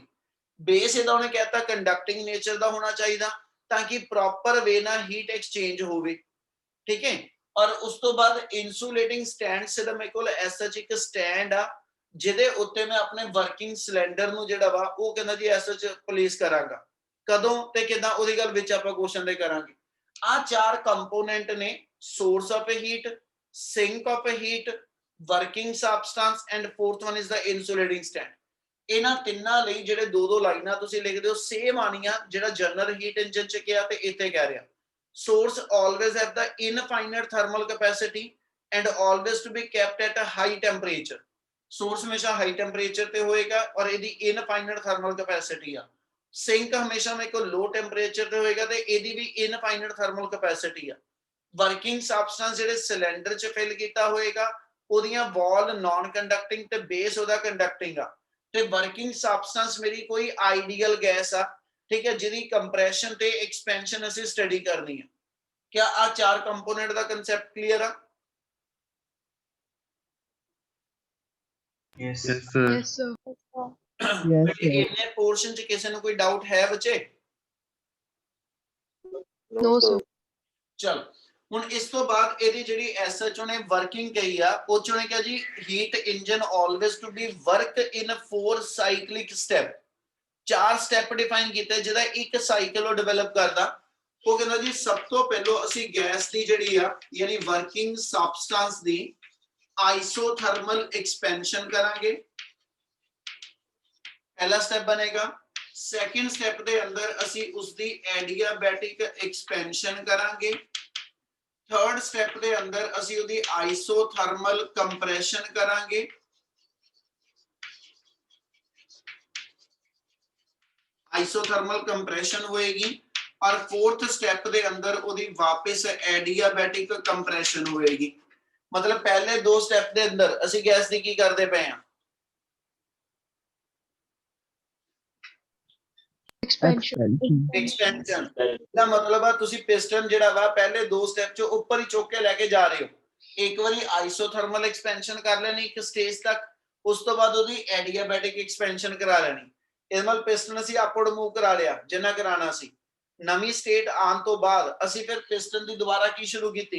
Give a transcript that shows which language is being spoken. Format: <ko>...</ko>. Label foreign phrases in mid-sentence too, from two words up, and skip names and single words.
<pa>ਬੇਸ ਇਹਦਾ ਉਹਨੇ ਕਹਿਤਾ</pa> <en>conducting nature</en> <pa>ਦਾ ਹੋਣਾ ਚਾਹੀਦਾ, ਤਾਂ ਕਿ</pa> <en>proper way</en> <pa>ਨਾਲ</pa> <en>heat exchange</en> <pa>ਹੋਵੇ, ਠੀਕ ਹੈ। ਔਰ ਉਸ ਤੋਂ ਬਾਅਦ</pa> <en>insulating stand</en> <pa>ਸਿਰਫ ਮੇਰੇ ਕੋਲ ਐਸਾ ਇੱਕ ਸਟੈਂਡ ਆ ਜਿਹਦੇ ਉੱਤੇ ਮੈਂ ਆਪਣੇ</pa> <en>working cylinder</en> <pa>ਨੂੰ ਜਿਹੜਾ ਵਾ ਉਹ ਕਹਿੰਦਾ ਜੀ ਐਸਾ ਪਲੇਸ ਕਰਾਂਗਾ। ਕਦੋਂ ਤੇ ਕਿਦਾਂ ਉਹਦੀ ਗੱਲ ਵਿੱਚ ਆਪਾਂ ਕੁਐਸਚਨ ਦੇ ਕਰਾਂਗੇ। ਆ ਚਾਰ ਕੰਪੋਨੈਂਟ ਨੇ,</pa> <en>source of heat, sink of heat, working substance and fourth one is the insulating stand।</en> <pa>ਇਹਨਾਂ ਤਿੰਨਾਂ ਲਈ ਜਿਹੜੇ ਦੋ ਦੋ ਲਾਈਨਾਂ ਤੁਸੀਂ ਲਿਖਦੇ ਹੋ ਸੇਮ ਆਣੀਆਂ, ਜਿਹੜਾ</pa> <en>general heat engine</en> <pa>ਚ ਕਿਹਾ ਤੇ ਇੱਥੇ ਕਹਿ ਰਿਹਾ।</pa> <en>source always have the infinite thermal capacity and always to be kept at a high temperature।</en> <pa>source ਹਮੇਸ਼ਾ</pa> <en>high temperature</en> <pa>ਤੇ ਹੋਏਗਾ ਔਰ ਇਹਦੀ</pa> <en>infinite thermal capacity</en> <pa>ਆ। ਸਿੰਕ ਹਮੇਸ਼ਾ ਮੇਰੇ ਕੋਲ</pa> <en>low temperature</en> <pa>ਤੇ ਹੋਏਗਾ ਤੇ ਇਹਦੀ ਵੀ</pa> <en>infinite thermal capacity</en> <pa>ਆ।</pa> <en>working substance</en> <pa>ਜਿਹੜੇ ਸਿਲੰਡਰ ਚ ਫਿਲ ਕੀਤਾ ਹੋਏਗਾ ਉਹਦੀਆਂ</pa> <en>wall non conducting</en> <pa>ਤੇ ਬੇਸ ਉਹਦਾ ਕੰਡਕਟਿੰਗ ਆ। ਤੇ</pa> <en>working substance</en> <pa>ਮੇਰੀ ਕੋਈ</pa> <en>ideal gas</en> <pa>ਆ, ਠੀਕ ਹੈ, ਜਿਹਦੀ ਕੰਪਰੈਸ਼ਨ ਤੇ ਐਕਸਪੈਂਸ਼ਨ ਅਸੀਂ ਸਟੱਡੀ ਕਰਨੀ ਆ। ਕਿਆ ਆ ਚਾਰ ਕੰਪੋਨੈਂਟ ਦਾ ਕਨਸੈਪਟ ਕਲੀਅਰ ਆ?</pa> <en>Yes, sir. Yes, sir.</en> <pa>ਇਹਨੇ ਪੋਰਸ਼ਨ ਚ ਕਿਸੇ ਨੂੰ ਕੋਈ ਡਾਊਟ ਹੈ ਬੱਚੇ?</pa> <en>No, sir.</en> <pa>ਚਲ ਹੁਣ ਇਸ ਤੋਂ ਬਾਅਦ ਇਹਦੀ ਜਿਹੜੀ ਐਸਐਚਓ ਨੇ ਵਰਕਿੰਗ ਕਹੀ ਆ, ਉਹ ਚੋਂ ਨੇ ਕਿਹਾ ਜੀ</pa> <en>heat engine always to be work in 4 cyclic step.</en> <pa>4 ਸਟੈਪ ਡਿਫਾਈਨ ਕੀਤੇ ਜਿਹਦਾ ਇੱਕ ਸਾਈਕਲ ਉਹ ਡਿਵੈਲਪ ਕਰਦਾ। ਉਹ ਕਹਿੰਦਾ ਜੀ ਸਭ ਤੋਂ ਪਹਿਲਾਂ ਅਸੀਂ ਗੈਸ ਦੀ ਜਿਹੜੀ ਆ ਯਾਨੀ</pa> <en>working substance</en> <pa>ਦੀ</pa> <en>isothermal expansion</en> <pa>ਕਰਾਂਗੇ,</pa> <hi>पहला स्टेप बनेगा।</hi> <en>second step</en> <pa>ਦੇ ਅੰਦਰ ਅਸੀਂ ਉਸਦੀ</pa> <en>adiabatic expansion</en> <pa>करांगे।</pa> <en>third step</en> <pa>ਦੇ ਅੰਦਰ ਅਸੀਂ ਉਹਦੀ</pa> <en>isothermal compression</en> <pa>करांगे।</pa> <en>isothermal compression</en> <pa>ਹੋਏਗੀ ਔਰ</pa> <en>fourth step</en> <pa>ਦੇ ਅੰਦਰ ਉਹਦੀ ਵਾਪਸ</pa> <en>adiabatic compression</en> <pa>होएगी। ਮਤਲਬ ਪਹਿਲੇ ਦੋ ਸਟੈਪ ਦੇ ਅੰਦਰ ਅਸੀਂ ਗੈਸ ਦੀ ਕੀ ਕਰਦੇ ਪਏ ਹਾਂ, ਐਕਸਪੈਂਸ਼ਨ ਦਾ ਮਤਲਬ ਆ ਤੁਸੀਂ ਪਿਸਟਨ ਜਿਹੜਾ ਵਾ ਪਹਿਲੇ ਦੋ ਸਟੈਪ ਚ ਉੱਪਰ ਹੀ ਚੁੱਕ ਕੇ ਲੈ ਕੇ ਜਾ ਰਹੇ ਹੋ। ਇੱਕ ਵਾਰੀ</pa> <en>isothermal expansion</en> <pa>ਕਰ ਲੈਣੀ ਇੱਕ ਸਟੇਜ ਤੱਕ, ਉਸ ਤੋਂ ਬਾਅਦ ਉਹਦੀ</pa> <en>adiabatic expansion</en> <pa>ਕਰਾ ਲੈਣੀ। ਇਸ ਨਾਲ ਪਿਸਟਨ ਅਸੀਂ</pa> <en>upward move</en> <pa>ਕਰਾ ਲਿਆ ਜਿੰਨਾ ਕਰਾਣਾ ਸੀ। ਨਵੀਂ ਸਟੇਟ ਆਉਣ ਤੋਂ ਬਾਅਦ ਅਸੀਂ ਫਿਰ ਪਿਸਟਨ ਦੀ ਦੁਬਾਰਾ ਕੀ ਸ਼ੁਰੂ ਕੀਤੀ?</pa>